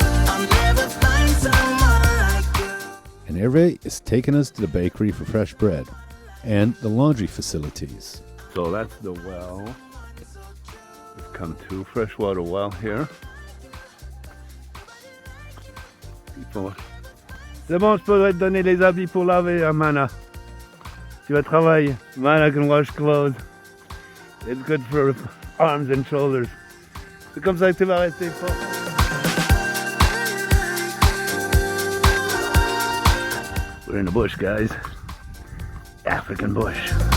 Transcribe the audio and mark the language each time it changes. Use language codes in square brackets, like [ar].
[en] I'll never find someone like you. And Hervé is taking us to the bakery for fresh bread and the laundry facilities. So that's the well. We've come to freshwater well here. People. [fr] C'est bon, je peux te donner les habits pour laver, hein, Mana. Tu vas travailler. [en] Mana can wash clothes. It's good for arms and shoulders. [fr] C'est comme ça que tu vas rester fort. [en] We're in the bush, guys. African bush.